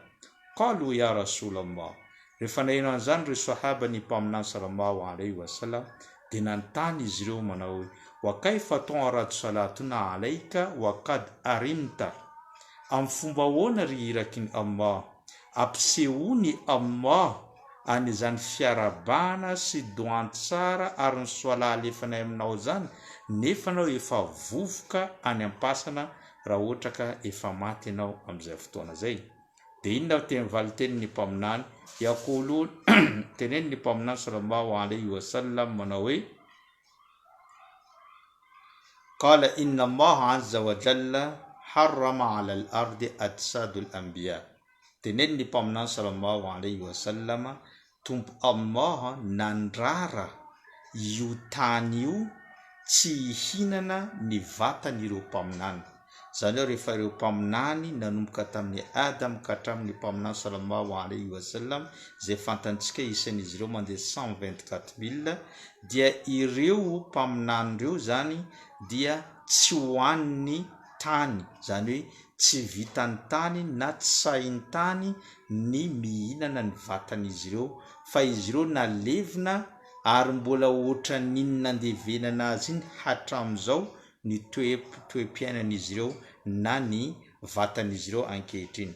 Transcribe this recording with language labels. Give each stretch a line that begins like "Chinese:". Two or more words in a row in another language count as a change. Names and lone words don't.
Arabic: قالوا يا رسول الله,
Malagasy: rehefa naheno an'izany ry sahaba ny mpaminany
Arabic: صلى الله عليه وسلم
Malagasy: dia nanontany izy ireo manao hoe
Arabic: وكيف تعرض صلاتنا عليك وقد أرمت,
Malagasy: amin'ny fomba ahoana ry irakin'ny Allah ampisehoany Allah an'izany fiarabana sy doan-tsara ary ny soala alefanay aminao zany, nefa anao efa vovoka any am-pasana raha ohatra ka efa maty ianao amin'izay fotoana zay. Dia inona teny valiteny ny mpaminany yaqulun teneny ny mpaminany
Arabic: صلى الله عليه وسلم
Malagasy: manao hoe
Arabic: قال إن الله عز وجل حرم على الأرض أجساد الأنبياء,
Malagasy: teneny ny mpaminany
Arabic: صلى الله عليه وسلم
Malagasy: tompo Allah nandrara io tany io tsy hihinana ny vatan'ireo mpaminany. zany hoe rehefa ireo mpaminany nanomboka tamin'ny Adam ka hatramin'ny mpaminany
Arabic: صلى الله عليه وسلم
Malagasy: izay fantantsika isan'izy ireo mandeha 124 000 dia ireo mpaminany ireo zany dia tsy hoan'ny tany, zany hoe tsy vitan'ny tany na tsy sahin'ny tany ny mihinana ny vatan'izy ireo, fa izy ireo nalevina ary mbola ohatra n'inona andevenana azy iny hatramin'izao ny toe-piainan'izy ireo na ny vatan'izy ireo ankehitriny.